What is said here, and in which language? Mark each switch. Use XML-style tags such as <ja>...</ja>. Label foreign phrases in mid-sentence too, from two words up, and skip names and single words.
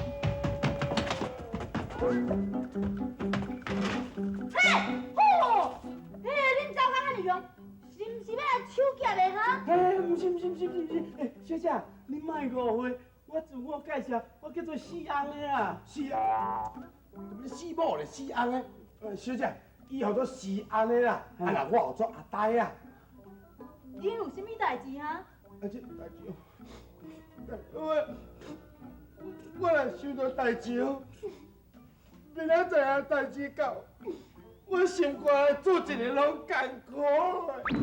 <nan>嘿，哦，嘿，恁走较安尼用，是毋是要来抢劫的哈？哎，不是，哎，小姐，你莫误会，我自我介绍，我叫做四翁的啊。是啊，怎么四某咧四翁的？小姐，伊叫做四翁的啦，啊那我叫做阿呆啊。恁有啥物代志哈？啊这代志哦，我若想到代志哦，明仔载啊代志到，我心肝做一个拢艰苦的。</nan>